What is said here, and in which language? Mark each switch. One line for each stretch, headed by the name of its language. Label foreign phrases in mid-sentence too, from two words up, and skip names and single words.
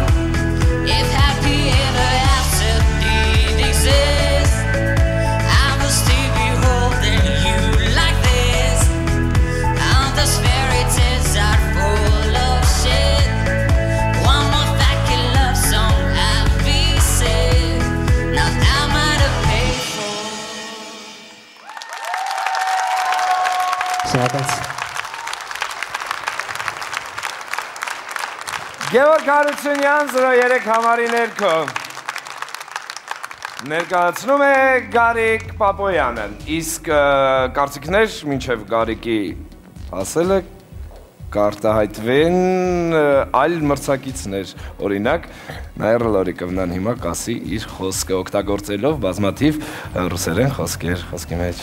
English: If happy ever after did exist, I will still be holding you like this. All those fairy tales are full of shit. One more fucking love song I'll be sick. Now I'm out of pay for.
Armenian: Գևորգ Հարությունյան 03 համարի ներքո ներկայացնում է Գարիկ Պապոյանը, իսկ կարծիքներ մինչև Գարիկի ասելը կարտահայտվեն այլ մրցակիցներ, օրինակ Նայր Լորիկովնան հիմա կասի իր խոսքը օգտագործելով բազմաթիվ ռուսերեն խոսքեր խոսքի մեջ։